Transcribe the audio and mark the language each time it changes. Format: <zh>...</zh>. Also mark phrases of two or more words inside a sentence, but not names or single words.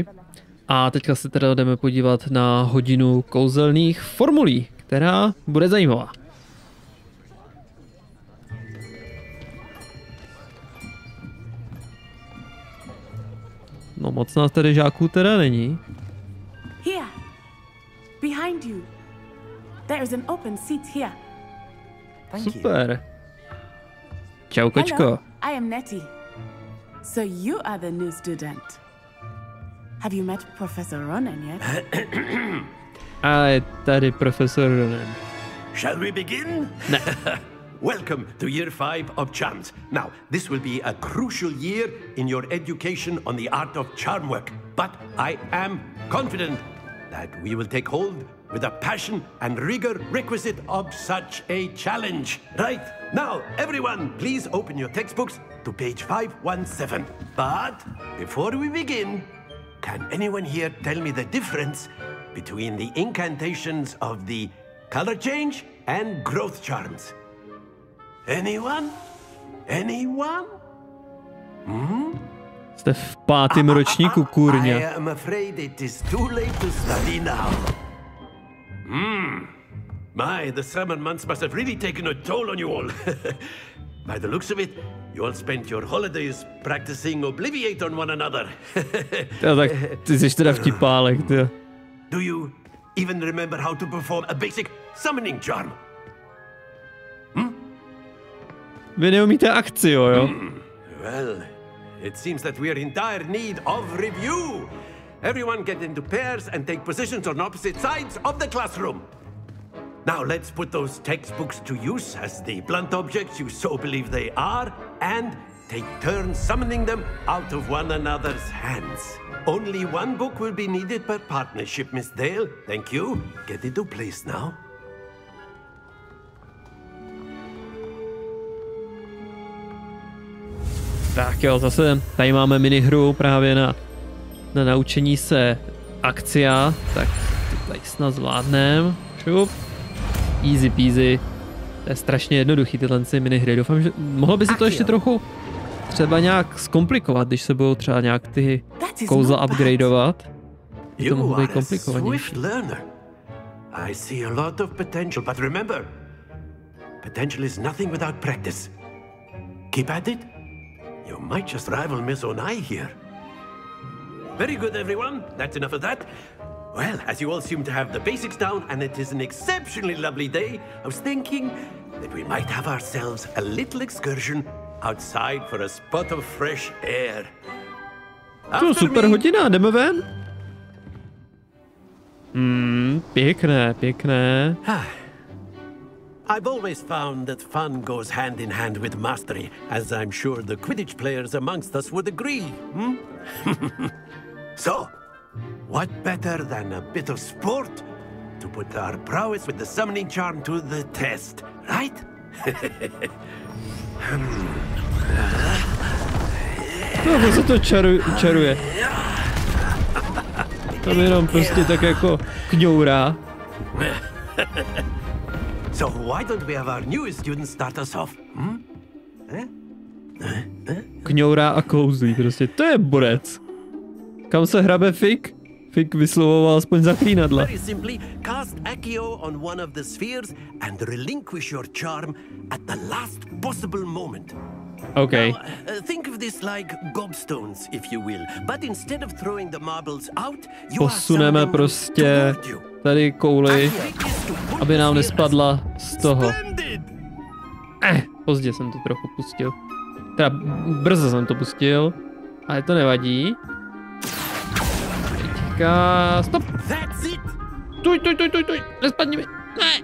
<cs>A teďka se teda jdeme podívat na hodinu kouzelných formulí, která bude zajímavá. No moc nás tady žáků teda není.</cs> <en>Here, behind you. There is an open seat here.</en> <cs>Super. Čau, kočko.</cs> <en>Hello, I am Nettie. So you are the new student. Have you met Professor Ronan yet?</en> <cs>A je tady profesor Ronan.</cs> <en>Shall we begin?</en> <cs>Ne.</cs> <en>Welcome to year 5 of charms. Now, this will be a crucial year in your education on the art of charm work. But I am confident that we will take hold with the passion and rigor requisite of such a challenge. Right, now, everyone, please open your textbooks to page 517. But before we begin, can anyone here tell me the difference between the incantations of the color change and growth charms? Anyone? Anyone?</en> <cs>Jste v 5. ročníku, kurňa.</cs> <en>I am afraid it is too late to study now. My, the summer months must have really taken a toll on you all. By the looks of it, you all spent your holidays practicing Obliviate on one another.</en> <cs>Jo, tak ty jsi teda vtipálek, ty.</cs> <en>Do you even remember how to perform a basic summoning charm?</en> <cs>Vy neumíte akci, jo?</cs> <en>Well, it seems that we are in dire need of review. Everyone get into pairs and take positions on opposite sides of the classroom. Now let's put those textbooks to use as the blunt objects you so believe they are, and take turns summoning them out of one another's hands. Only one book will be needed per partnership, Miss Dale. Thank you. Get into place now.</en> <cs>Tak jo, zase tady máme minihru právě na naučení se akcia, tak to tady snad zvládnem.</cs> <en>Šup. Easy peasy.</en> <cs>To je strašně jednoduchý tyhle minihry. Doufám, že mohlo by si to ještě trochu třeba nějak zkomplikovat, když se budou třeba nějak ty kouzla upgradeovat. To mohlo být komplikovanější.</cs> <en>I see a lot of potential, but remember, potential is nothing without practice. Keep at it. You might just rival Miss Onai here. Very good, everyone. That's enough of that. Well, as you all seem to have the basics down, and it is an exceptionally lovely day, I was thinking that we might have ourselves a little excursion outside for a spot of fresh air.</en> <cs>To super hodina, jdeme ven? Pěkné, pěkné.</cs> <en>I've always found that fun goes hand in hand with mastery, as I'm sure the Quidditch players amongst us would agree. So, what better than a bit of sport to put our prowess with the summoning charm to the test, right?</en> <cs>No, se to čaruje. Tam jenom prostě tak jako kňourá.</cs> <en>So why don't we have our newest student start us off?</en> <cs>Kňourá a kouzlí prostě, to je borec. Kam se hrabe Fik? Fik vyslovoval aspoň zaklínadla.</cs> <en>Very simply, cast Accio on one of the spheres and relinquish your charm at the last possible moment. Okay. Now, think of this like gobstones, if you will. But instead of throwing the marbles out, you</en> <cs>Posuneme prostě tady kouli, aby nám nespadla z toho. Pozdě jsem to trochu pustil. Teda brzo jsem to pustil, ale to nevadí. Teďka... Stop! Tuj, nespadni mi! Ne!</cs>